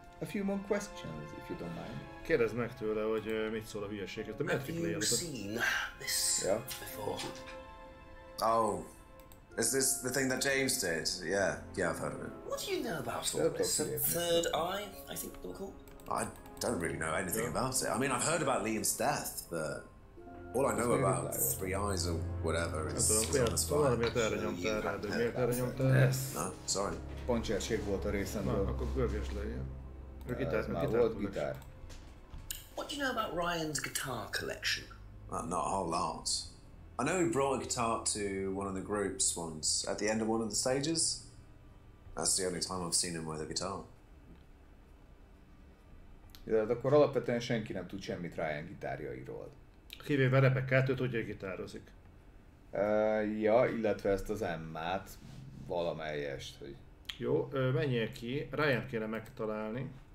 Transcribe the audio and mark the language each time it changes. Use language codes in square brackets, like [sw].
[en] A few more questions, if you don't mind. [hu] Kérdezd meg tőle, hogy mit szól a hülyeséghez. De miért [en] Have you seen this before? Oh. Is this the thing that James did? Yeah, I've heard of it. What do you know about all this? A third eye, I think they were called? I don't really know anything about it. I mean, I've heard about Liam's death, but all I know about Three Eyes or whatever is on the spine. [hu] Miért erre nyomtál rá, de miért erre nyomtál? [en] No, sorry. [hu] Pontserség volt a részemről. Na, akkor görgesd le, ilyen. Már volt gitár. [en] What do you know about Ryan's guitar collection? Not a whole lot. I know he brought a guitar to one of the groups once, at the end of one of the stages. That's the only time I've seen him with a guitar. [hu] De akkor alapvetően senki nem tud semmit Ryan gitárjairól. Kivéve Rebecca-t, ő tudja, hogy gitározik. Ja, illetve ezt az Emmát, valamelyest, hogy... Jó, menjél ki. Ryan kéne megtalálni.